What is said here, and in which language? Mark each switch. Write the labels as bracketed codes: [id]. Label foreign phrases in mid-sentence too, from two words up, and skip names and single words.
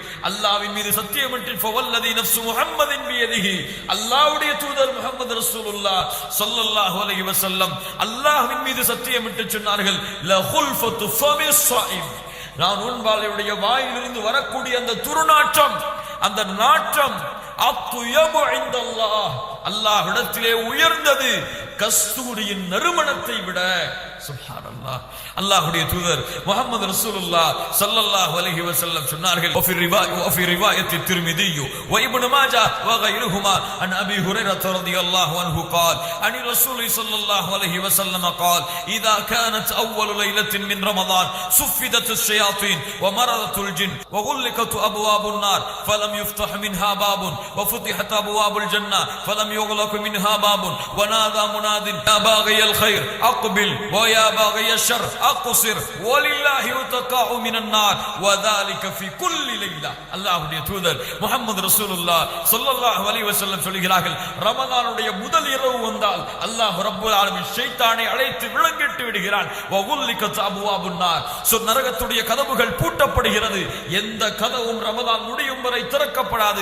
[ta] அல்லாஹ்வின் மீது சத்தியமிட்டு [ar] فوالذي نفس محمد بيده, [ta] அல்லாஹ்வுடைய தூதர் முஹம்மது ரசூலுல்லாஹ் [ar] صلى الله عليه وسلم [ta] அல்லாஹ்வின் மீது சத்தியமிட்டு சொன்னார்கள், [ar] لخلوف فم الصائم, [ta] நான் நோன்பாளியுடைய வாயிலிருந்து வரக்கூடிய அந்த துர்நாற்றம், அந்த நாற்றம் [ar] أطيب عند الله, [ta] அல்லாஹ்விடத்திலே உயர்ந்தது கஸ்தூரியின் நறுமணத்தை விட. சுப்ஹானல்லாஹ். அல்லாஹ்வுடைய தூதர் முஹம்மது ரசூலுல்லாஹ் [ar] صلى الله عليه وسلم [ta] சொன்னார்கள், [ar] وفي رواية الترمذي وابن ماجه وغيرهما عن ابي هريرة رضي الله عنه قال عن الرسول صلى الله عليه وسلم قال اذا كانت اول ليلة من رمضان صفدت الشياطين ومرضت الجن وغلقت ابواب النار فلم يفتح منها باب وفتحت ابواب الجنة فلم يغلق منها باب ونادى مناد يا باغي الخير اقبل ويا باغي الشر اقصر ولله يتقاء من النار وذلك في كل ليلة. [ta] அல்லாஹ்வுடைய தூதர் முஹம்மது ரசூலுல்லாஹ் [ar] صلى الله عليه وسلم [ta] சொல்கிறார்கள், ரமதானுடைய முதல் இரவு வந்தால் [ar] الله رب العالمين [ta] ஷைத்தானை அழைத்து விளங்கிட்டு விடுகிறான். [ar] وغلقت أبواب النار, [ta] நரகத்துடைய கதவுகள் பூட்டப்படுகிறது. எந்த கதவும் ரமதான் முடியும் வரை திறக்கப்படாது.